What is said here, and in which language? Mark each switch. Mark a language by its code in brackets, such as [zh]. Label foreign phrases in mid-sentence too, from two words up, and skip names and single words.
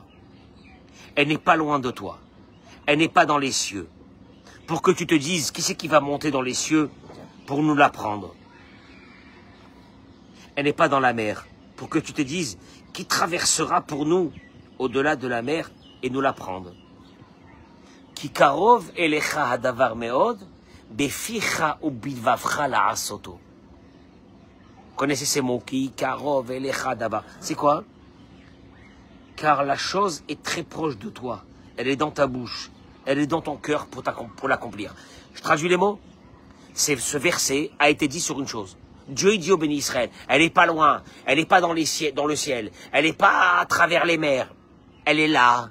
[fr] Elle n'est pas loin de toi. Elle n'est pas dans les cieux. Pour que tu te dises, qui c'est qui va monter dans les cieux? pour nous la prendre. Elle n'est pas dans la mer, pour que tu te dises qui traversera pour nous au-delà de la mer et nous la prendre. [he] כי קרוב אליך הדבר מאד, בפיך ובלבבך לעשותו. [fr] Connaissez ces mots, [he] כי קרוב אליך הדבר. [fr] C'est quoi? Car la chose est très proche de toi. Elle est dans ta bouche. Elle est dans ton cœur pour l'accomplir. Je traduis les mots. Ce verset a été dit sur une chose. Dieu il dit au béni Israël, elle n'est pas loin, elle n'est pas dans le ciel, elle n'est pas à travers les mers, elle est là.